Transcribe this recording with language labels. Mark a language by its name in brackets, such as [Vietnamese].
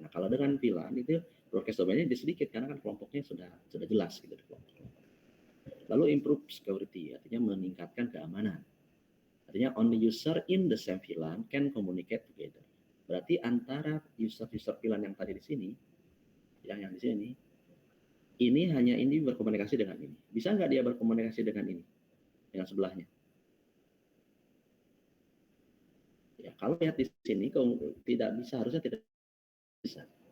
[Indonesian] Nah, kalau dengan VLAN itu broadcast domainnya sedikit karena kan kelompoknya sudah jelas gitu di kelompok. Lalu [English] improve security, [Indonesian] artinya meningkatkan keamanan. Artinya [English] only user in the same VLAN can communicate together. [Indonesian] Berarti antara user VLAN yang tadi di sini, yang di sini, ini hanya ini berkomunikasi dengan ini. Bisa nggak dia berkomunikasi dengan ini? Dengan sebelahnya? Ya, kalau lihat di sini tidak bisa, harusnya tidak bisa.